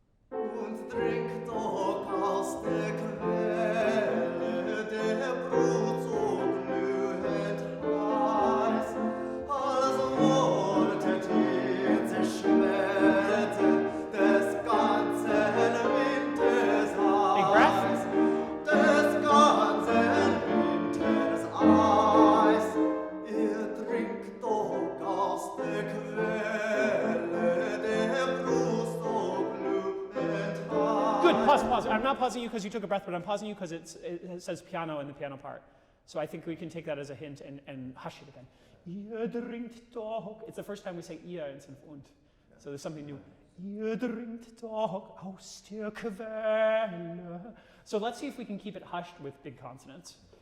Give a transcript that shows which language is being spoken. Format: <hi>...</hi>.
<de>und trinkt doch aus der Quelle der Brut so glühend heiß, als wolltet ihr zerschmelzen des ganzen Winters Eis, des ganzen Winters Eis. Ihr trinkt doch aus der Quelle der Brut so glühend heiß.</de> <en>Good, pause. I'm not pausing you because you took a breath, but I'm pausing you because it says piano in the piano part. So I think we can take that as a hint and hush it again.</en> <de>Ihr trinkt doch.</de> <en>It's the first time we say ihr instead of und. So there's something new.</en> <de>Ihr trinkt doch aus der Quelle.</de> <en>So let's see if we can keep it hushed with big consonants.</en>